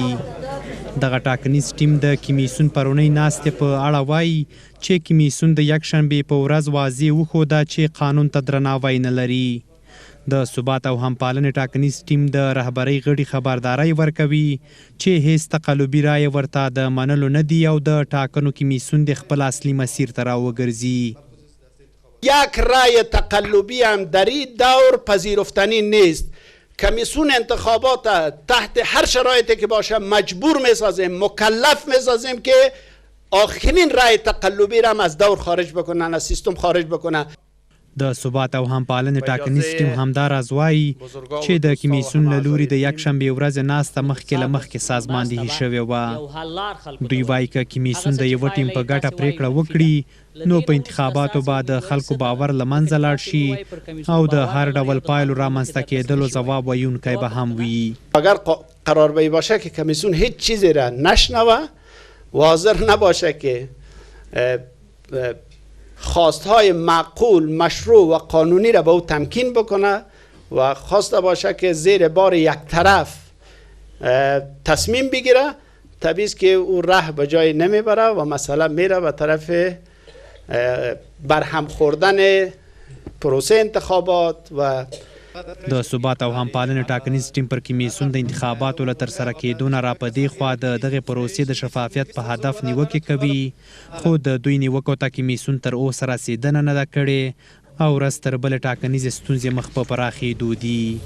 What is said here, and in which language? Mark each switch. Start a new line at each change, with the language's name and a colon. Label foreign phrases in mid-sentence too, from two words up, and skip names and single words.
Pashto: دغه ټاکنیز ټیم د کمیسیون پرونۍ ناستې په اړه وایي چې کمیسیون د یکشنبې په ورځ واضح وښوده چې قانون ته درناوی نه لري. د ثبات او همپالنې ټاکنیز ټیم د رهبرۍ غړي خبرداری ورکوي چې هیڅ تقلبي رایه ورته د منلو نه دی او د ټاکنو کمیسیون د خپل اصلي مسیر ته راوګرځي.
Persian: یک رای تقلبی هم در این دور پذیرفتنی نیست. کمیسیون انتخابات تحت هر شرایطی که باشه مجبور میسازیم، مکلف میسازیم که آخرین رای تقلبی را هم از دور خارج بکنن، از سیستم خارج بکنن.
Pashto: د ثبات او همپالنې ټاکنیز ټیم همداراز وایي چې د کمیسیون له لوري د یکشنبې ورځې ناسته مخکې له مخکې سازماندهي شوې وه. دوی وایي که کمیسیون د یوه ټیم په ګټه پریکړه وکړي نو په انتخاباتو به د خلکو باور له منځه لاړ شي او د هر ډول پایلو رامنځته کېدلو ځواب ویونکی به هم وي.
Persian: اگر قرار به باشه که کمیسیون هیچ چیزی را نشنوه و حاضر نباشه که خواستهای معقول، مشروع و قانونی را به او تمکین بکنه و خواسته باشه که زیر بار یک طرف تصمیم بگیره، طبیعی است که او راه به جای نمیبره و مسئله میره به طرف برهم خوردن پروسه انتخابات و
Pashto: د ثبات او همپالنې ټاکنیز ټیم پر کمیسیون د انتخاباتو له ترسره کېدو نه را په دې خوا د دغې پروسې د شفافیت په هدف نیوکې کوي، خو د دوی نیوکو ته کمیسیون تر اوسه رسېدنه نه ده کړې او ورځ تر بلې ټاکنیزې ستونزې مخ په پراخېدو دي.